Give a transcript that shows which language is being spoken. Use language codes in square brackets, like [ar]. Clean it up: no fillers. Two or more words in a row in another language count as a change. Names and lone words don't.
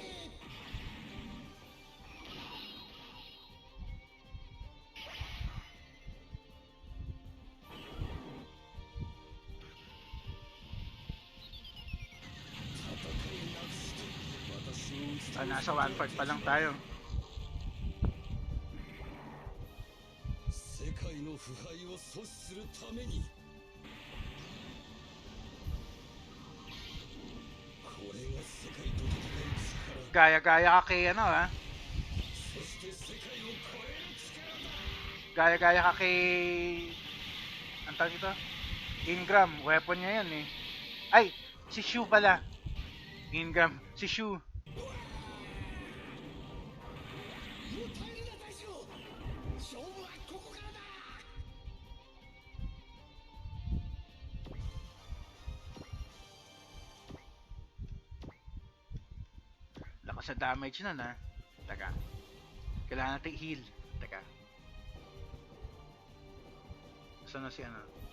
[ja] 戦いなくして私を打ち倒 [tl] Nasa 1/4 pa lang tayo. [ja] 世界の腐敗を阻止するためにこれが世界と戦う力 [tl] Gaya-gaya ka kay ano ha. [ja] そして世界を超える力だ [tl] Gaya-gaya ka kay... Ang tawag dito? Ingram. Weapon niya yun eh. Ay! Si Shu pala. Ingram. Si Shu. [ja] もう耐えるな大将勝負はここからだ [tl] Lakas sa damage nun ha. Taka. Kailangan natin heal. Taka. Saan na si ano?